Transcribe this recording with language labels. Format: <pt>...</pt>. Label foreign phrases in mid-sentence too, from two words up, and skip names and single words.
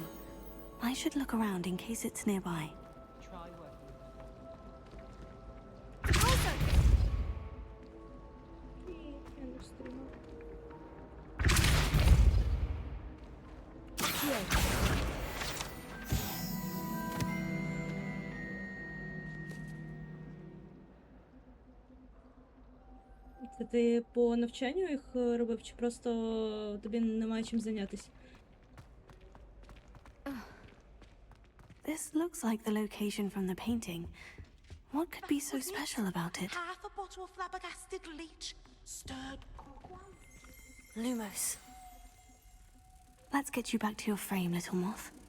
<en>I should look around in case it's nearby.</en> <uk>Я не встигла. Це ти по навчанню їх робив, чи просто тобі немає чим зайнятися?</uk> <en>This looks like the location from the painting. What could be so special about it? Half a bottle of flabbergasted leech, stirred. Lumos. Let's get you back to your frame, little moth.</en>